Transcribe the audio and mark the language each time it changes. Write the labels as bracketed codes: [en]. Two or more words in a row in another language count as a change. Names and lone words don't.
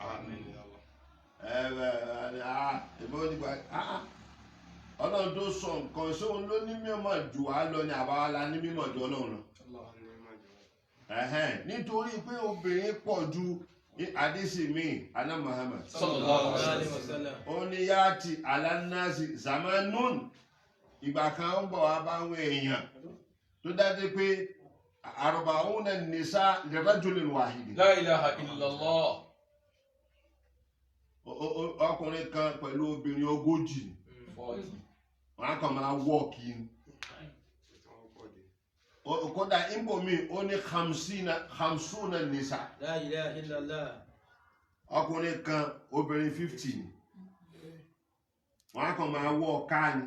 [yo] ọlọ́run tó sọ nǹkan ṣé òun ló ní mímọ̀ jù wá lọ ní àbáwá la ní mímọ̀ jù ọlọ́run lọ nítorí pé obìnrin pọ̀ ju hadisi mi ana Muhammad [ar] صلى الله عليه وسلم. [yo] ó ní [ar] يأتي على الناس زمان [yo] ìgbà kan ń bọ̀ wá báwọn èèyàn tó dájú pé [ar] أربعون نساء لرجل واحد. لا إله إلا الله. [yo] ọkùnrin kan pẹ̀lú obìnrin 40 wọn á kàn máa wọ́ọ̀kì ní. kódà ìbò mi ó ní [ar] خمسون نساء. لا إله إلا الله. [yo] ọkùnrin kan obìnrin 50 ni wọn á kàn máa wọ́ ká ni.